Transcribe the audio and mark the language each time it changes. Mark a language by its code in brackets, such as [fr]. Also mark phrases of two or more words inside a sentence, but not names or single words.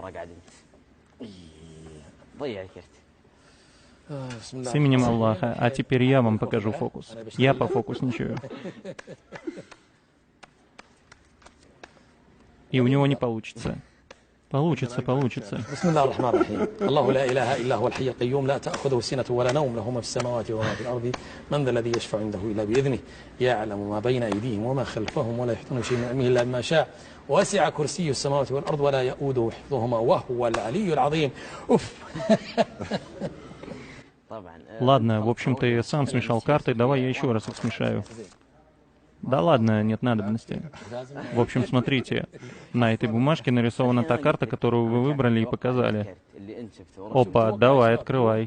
[ru] С именем Аллаха. А теперь я вам покажу фокус. Я пофокусничаю. И у него не получится. Получится, получится. [ar] بسم الله الرحمن الرحيم الله لا إله إلا هو الحي القيوم لا تأخذه سنة ولا نوم له ما في السماوات وما في الأرض من ذا الذي يشفع عنده إلا بإذنه يعلم ما بين أيديهم وما خلفهم ولا يحيطون شيء من علمه إلا بما شاء وسع كرسي السماوات والأرض ولا يؤوده حفظهما وهو العلي العظيم أوف. [ru] Ладно, в общем, ты сам смешал карты, давай я еще раз их смешаю. Да ладно, нет надобности. В общем, смотрите, на этой бумажке нарисована та карта, которую вы выбрали и показали. Опа, давай, открывай.